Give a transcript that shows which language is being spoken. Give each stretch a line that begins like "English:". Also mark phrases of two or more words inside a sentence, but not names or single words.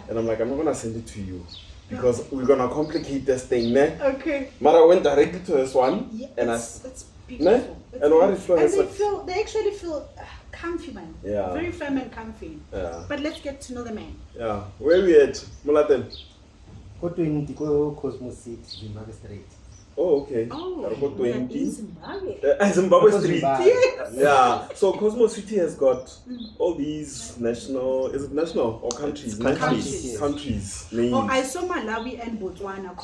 English: And I'm like, I'm not going to send it to you because we're going to complicate this thing, ne? Okay. But I went directly to this one Yeah, and it's beautiful. Ne? It's And what beautiful. it And feels like- they actually feel comfy, man. Yeah. Very firm and comfy. Yeah, But let's get to know the man. yeah. Where we at? Molatelo?
Northern Sotho: Go 20 go Cosmos City, Zimbabwe Street.
English: Oh, okay. Oh, I've got we are in 20. Zimbabwe. Zimbabwe Street. Yes. Yeah. So Cosmo City has got all these national, is it national or countries? Countries. Countries names. Oh, I saw Malawi and Botswana. Kona Yeah.